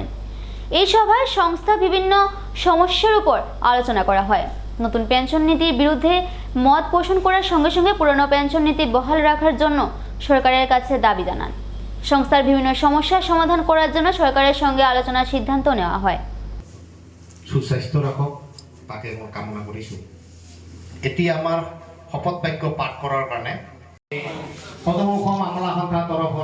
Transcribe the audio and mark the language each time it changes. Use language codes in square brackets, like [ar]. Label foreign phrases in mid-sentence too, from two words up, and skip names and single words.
[bn] এই সভায় সংস্থা বিভিন্ন সমস্যার উপর আলোচনা করা হয়। নতুন পেনশন নীতির বিরুদ্ধে মত পোষণ করার সঙ্গে সঙ্গে পুরনো পেনশন নীতি বহাল রাখার জন্য সরকারের কাছে দাবি জানান। সংস্থার বিভিন্ন সমস্যার সমাধান করার জন্য সরকারের সঙ্গে আলোচনার সিদ্ধান্ত নেওয়া হয়। [as] সুস্বাস্থ্য রাখক তাকে মই কামনা কৰিছোঁ। এতিয়া আমাৰ শপত বাক্য পাঠ কৰাৰ কাৰণে সদৌ অসম আমলা সন্থাৰ তৰফৰ